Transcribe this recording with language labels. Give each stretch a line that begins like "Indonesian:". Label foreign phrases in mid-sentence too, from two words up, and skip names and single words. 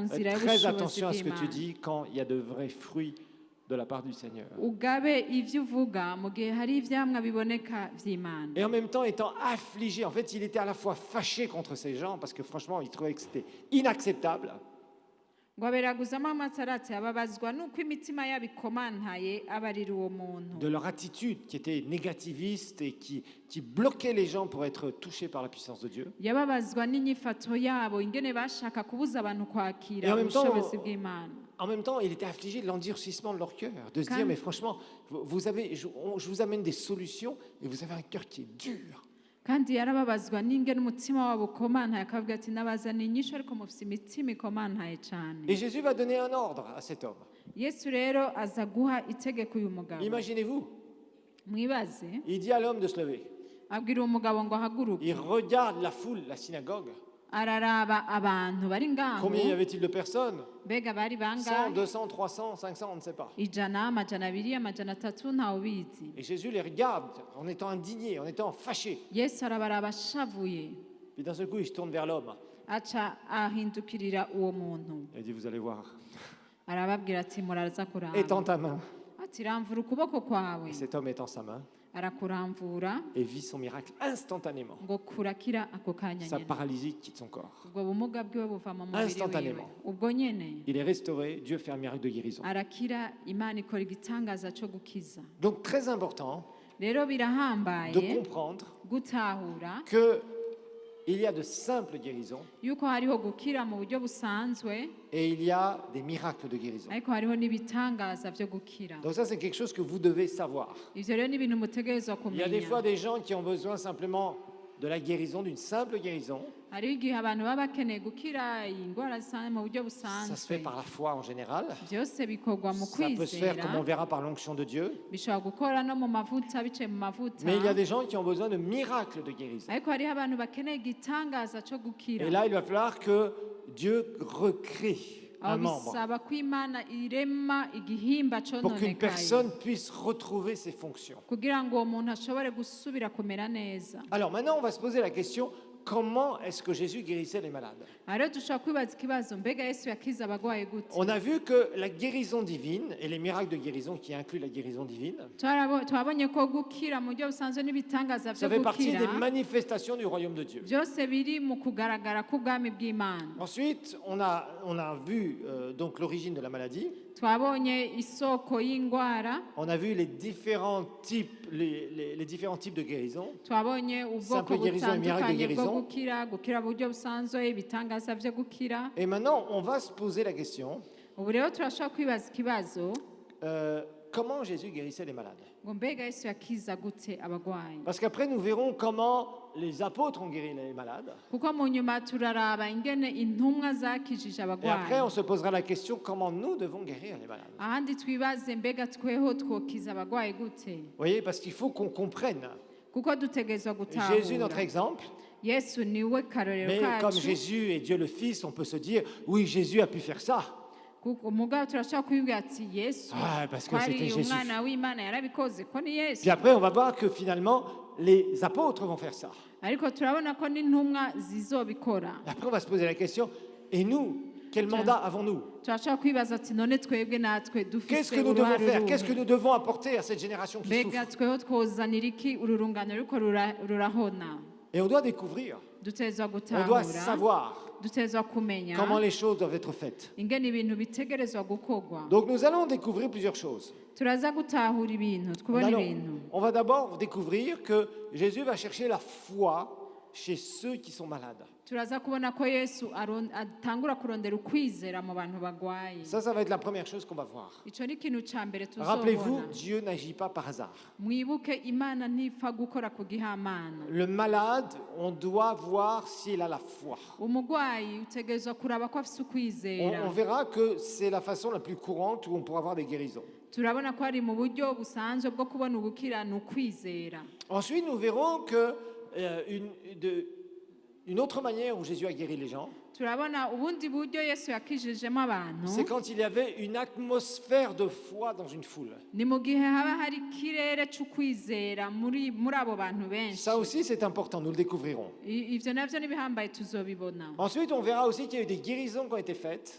French: Fais
Rundi: nzira
French: très
Rundi: y'ubushobozi
French: attention à ce que tu
Rundi: bw'Imana.
French: dis quand il y a de vrais fruits de la part du Seigneur.
Rundi: ugabe ivyo uvuga mu gihe hari ivyamwa biboneka vy'Imana.
French: Et en même temps, étant affligé, en fait, il était à la fois fâché contre ces gens, parce que franchement, il trouvait que c'était inacceptable.
Rundi: ngo aberaguzamo amaso aratse ababazwa nuko imitima yabo ikomantaye abarira uwo muntu
French: De leur attitude qui était négativiste et qui bloquait les gens pour être touchés par la puissance de Dieu.
Rundi: yababazwa n'inyifato yabo ingene bashaka kubuza abantu
French: Et
Rundi: kwakira
French: en même temps,
Rundi: ubushobozi bw'Imana.
French: En même temps, il était affligé de l'endurcissement de leur cœur, de se dire, mais franchement, je vous amène des solutions et vous avez un cœur qui est dur.
Rundi: kandi yarababazwa n'ingene umutima wabo ukomantaye akavuga ati nabazaniye inyishu ariko mufise imitima ikomantaye cane.
French: Et Jésus va donner un ordre à cet homme.
Rundi: yesu rero aza guha itegeko uyu mugabo.
French: Imaginez-vous,
Rundi: mwibaze
French: il dit à l'homme de se lever.
Rundi: abwira uwo mugabo ngo ahaguruke.
French: Il regarde la foule, la synagogue.
Rundi: araraba abantu bari ngaho
French: Combien y avait-il de personnes?
Rundi: mbega bari 100, bangahe?
French: 200, 300, 500, on ne sait pas.
Rundi: ijana, amajana abiri, amajana atatu, ntawe ubizi.
French: Et Jésus les regarde en étant indigné, en étant fâché.
Rundi: yesu arabaraba ashavuye
French: Puis d'un seul coup, il se tourne vers l'homme.
Rundi: aca ahindukirira uwo muntu
French: Il dit, vous allez voir.
Rundi: arababwira ati muraza kuramba.
French: Étends ta main.
Rundi: ati ramvura ukuboko kwawe.
French: Et cet homme étend sa main
Rundi: arakuramvura
French: et vit son miracle instantanément.
Rundi: ngo kurakira ako kanya
French: Sa
Rundi: nyene.
French: paralysie quitte son corps.
Rundi: ubwo bumuga bwiwe buva mu mubiri wiwe.
French: Instantanément.
Rundi: ubwo nyene
French: Il est restauré, Dieu fait un miracle de guérison.
Rundi: arakira, Imana ikora igitangaza co gukiza.
French: Donc très important
Rundi: rero
French: de
Rundi: birahambaye
French: comprendre
Rundi: gutahura
French: que il y a de simples guérisons
Rundi: yuko hariho gukira mu buryo busanzwe
French: et il y a des miracles de guérison.
Rundi: ariko hariho n'ibitangaza vyo gukira.
French: Donc ça, c'est quelque chose que vous devez savoir.
Rundi: ivyo rero ni ibintu mutegerezwa
French: Il y a des
Rundi: kumenya.
French: fois des gens qui ont besoin simplement de la guérison, d'une simple guérison.
Rundi: hariho igihe abantu baba bakeneye gukira indwara zisanzwe mu buryo
French: Ça se fait
Rundi: busanzwe.
French: par la foi en général.
Rundi: byose bikorwa mu
French: Ça peut se faire, comme on
Rundi: kwizera,
French: verra, par l'onction de Dieu.
Rundi: bishobora gukora no mu mavuta biciye mu mavuta.
French: Mais il y a des gens qui ont besoin de miracles de guérison.
Rundi: ariko hariho abantu bakeneye igitangaza co gukira.
French: Et là, il va falloir que Dieu recrée un
Rundi: aho
French: membre
Rundi: bisaba ko Imana irema igihimba
French: pour qu'une
Rundi: cononekaye
French: personne puisse retrouver ses fonctions.
Rundi: kugira ngo uwo muntu ashobore gusubira kumera neza.
French: Alors maintenant, on va se poser la question, comment est-ce que Jésus guérissait les malades.
Rundi: aha rero dushobora kwibaza ikibazo mbega yesu yakiza abagwayi gute
French: On a vu que la guérison divine et les miracles de guérison qui incluent la guérison divine,
Rundi: twabonye ko gukira mu buryo busanzwe n'ibitangaza
French: ça
Rundi: byo
French: fait partie
Rundi: gukira
French: des manifestations du royaume de Dieu.
Rundi: byose biri mu kugaragara k'ubwami bw'imana
French: Ensuite, on a vu donc l'origine de la maladie.
Rundi: twabonye isoko y'indwara
French: On a vu les différents types, les différents types de guérison.
Rundi: twabonye ubwoko
French: Simple guérison et miracle de
Rundi: butandukanye bwo
French: guérison.
Rundi: gukira mu buryo busanzwe ibitangaza byo gukira
French: Et maintenant, on va se poser la question,
Rundi: ubu rero turashobora kwibaza ikibazo
French: comment Jésus guérissait les malades?
Rundi: ngo mbega yesu yakiza gute abagwayi
French: Parce qu'après, nous verrons comment les apôtres ont guéri les malades.
Rundi: kuko mu nyuma turaraba ingene intumwa zakijije
French: Et après,
Rundi: abagwayi
French: on se posera la question, comment nous devons guérir les malades?
Rundi: ahandi twibaze mbega tweho twokiza abagwayi gute
French: Vous voyez, parce qu'il faut qu'on comprenne.
Rundi: kuko dutegerezwa
French: Jésus, notre
Rundi: gutahura
French: exemple,
Rundi: yesu niwe karorero
French: mais comme
Rundi: kacu
French: Jésus est Dieu le Fils, on peut se dire, oui, Jésus a pu faire ça.
Rundi: kuko mugabo turashobora kwibwira ati yesu
French: Ah, parce que
Rundi: ko
French: c'était
Rundi: ari
French: Jésus.
Rundi: umwana w'imana yarabikoze ko ni yesu
French: Puis après, on va voir que finalement, les apôtres vont faire ça.
Rundi: ariko turabona ko n'intumwa zizobikora
French: Et après, on va se poser la question, et nous, quel mandat avons-nous?
Rundi: turashobora kwibaza ati none twebwe natwe
French: Qu'est-ce
Rundi: dufise
French: que nous devons
Rundi: uruhare
French: faire? Qu'est-ce que
Rundi: ruhe
French: nous devons apporter à cette génération qui
Rundi: mbega
French: souffre?
Rundi: tweho twozanira iki uru rungano ruriko rurahona
French: Et on doit découvrir,
Rundi: dutezwa
French: on doit
Rundi: gutahura
French: savoir
Rundi: dutezwa kumenya
French: comment les choses doivent être faites.
Rundi: ingene ibintu bitegerezwa gukorwa
French: Donc nous allons découvrir plusieurs choses.
Rundi: turaza gutahura ibintu twubona ibintu
French: On va d'abord découvrir que Jésus va chercher la foi chez ceux qui sont malades.
Rundi: turaza kubona ko yesu atangura kurondera ukwizera mu bantu bagwaye
French: Ça va être la première chose qu'on va voir.
Rundi: ico ni ikintu ca mbere
French: Rappelez-vous,
Rundi: tuzobona
French: Dieu n'agit pas par hasard.
Rundi: mwibuke imana ntipfa gukora ku gihamana
French: Le malade, on doit voir s'il a la foi.
Rundi: umugwayi utegerezwa kuraba ko afise ukwizera
French: On verra que c'est la façon la plus courante où on pourra avoir des guérisons.
Rundi: turabona ko ari mu buryo busanzwe bwo kubona ubukira ni ukwizera
French: Ensuite, nous verrons que une autre manière où Jésus a guéri les gens,
Rundi: turabona ubundi buryo yesu yakijijemo abantu
French: c'est quand il y avait une atmosphère de foi dans une foule.
Rundi: ni mu gihe haba hari ikirere c'ukwizera muri abo bantu benshi
French: Ça aussi, c'est important, nous le découvrirons.
Rundi: ivyo navyo n'ibihambaye tuzobibona
French: Ensuite, on verra aussi qu'il y a eu des guérisons qui ont été faites